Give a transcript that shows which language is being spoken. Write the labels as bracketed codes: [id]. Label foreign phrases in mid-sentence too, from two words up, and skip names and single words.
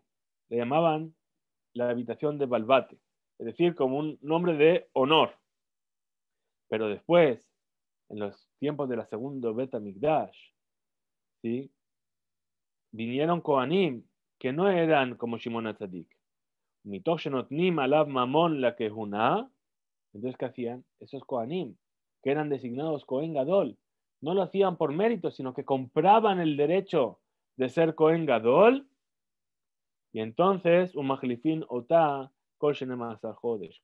[es] Le llamaban la habitación de Balbate, es decir, como un nombre de honor. Pero después, en los tiempos de la segunda Bet HaMikdash, ¿sí? Vinieron Kohanim que no eran como Shimon HaTzadik. [he] מתוך שנותנים עליו ממון לכהונה. [es] Entonces, ¿qué hacían? Esos Kohanim, que eran designados [he] Cohen Gadol, [es] no lo hacían por mérito, sino que compraban el derecho de ser [he] Cohen Gadol. [es] Y entonces, un [he] מחליפין אותה כל שנים עשר חודש.